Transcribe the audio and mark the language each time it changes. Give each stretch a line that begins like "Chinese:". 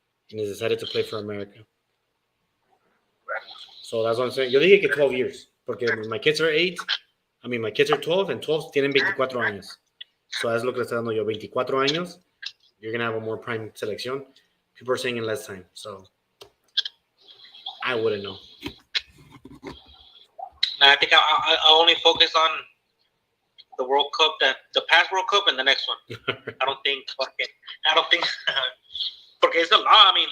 English: And he decided to play for America. So that's what I'm saying.
Spanish: Yo dije que
English: 12 years.
Spanish: Porque
English: my kids are 8. My kids are 12, and 12
Spanish: tienen 24 años. So es lo que le está dando yo.
English: 24 años, you're going to have a more prime selección. People are saying in less time. So I wouldn't know. I think I only focus on the World Cup, the past World Cup, and the next one. I don't think,
Spanish: porque
English: it's a lot.